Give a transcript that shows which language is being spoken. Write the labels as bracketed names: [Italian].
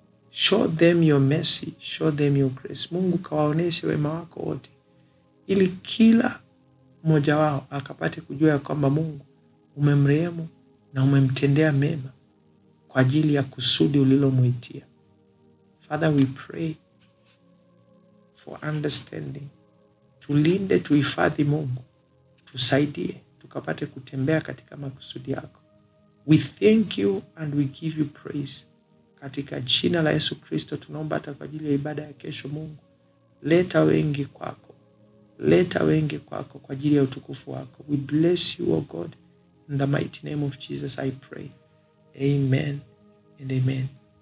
[English] Show them your mercy. Show them your grace. [Swahili] Mungu, kawaoneshe wema wako wote, ili kila mmoja wao akapate kujua ya kwamba Mungu umemrehemu na umemtendea mema kwa ajili ya kusudi ulilomuitia. [English] Father, we pray for understanding. [Swahili] Tulinde, tuhifadhi Mungu. Tusaidie tukapate kutembea katika makusudi yako. [English] We thank you and we give you praise. [Swahili] Katika jina la Yesu Kristo tunaomba hata kwa ajili ya ibada ya kesho. Mungu, leta wengi kwako. Leta wengi kwako kwa ajili ya utukufu wako. [English] We bless you, O God. In the mighty name of Jesus I pray. Amen and amen.